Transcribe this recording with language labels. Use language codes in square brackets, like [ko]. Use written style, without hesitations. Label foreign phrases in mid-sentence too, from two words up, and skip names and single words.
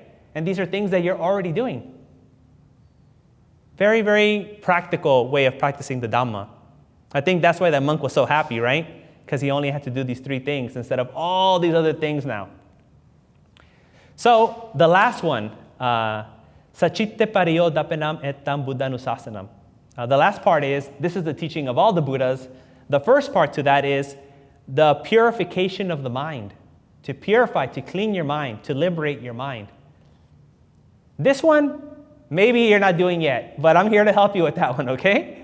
[en] And these are things that you're already doing. Very, very practical way of practicing the Dhamma. I think that's why that monk was so happy, right? Because he only had to do these 3 things instead of all these other things now. So the last one, [pi] Sachitte pariyo dapenam etam buddhanusasanam. [en] The last part is, this is the teaching of all the Buddhas. The first part to that is the purification of the mind. To purify, to clean your mind, to liberate your mind. This one, maybe you're not doing yet, but I'm here to help you with that one, okay?